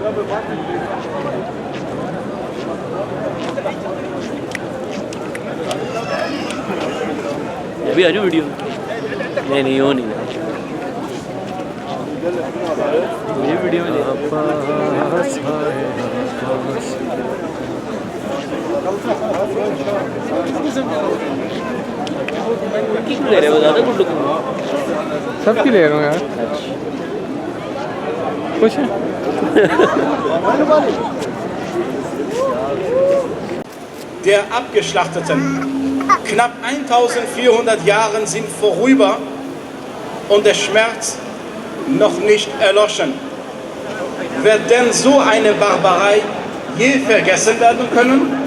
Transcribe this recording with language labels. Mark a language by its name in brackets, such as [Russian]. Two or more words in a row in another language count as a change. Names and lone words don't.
[Urdu] ابھی آ جاؤ ویڈیو نہیں نہیں وہ نہیں مجھے ویڈیو میں کیوں لے رہے ہو زیادہ گڈو سب کی لے رہا ہوں یار کچھ [German] Der Abgeschlachteten. Knapp 1400 Jahre sind vorüber und der Schmerz noch nicht erloschen. Wird denn so eine Barbarei je vergessen werden können?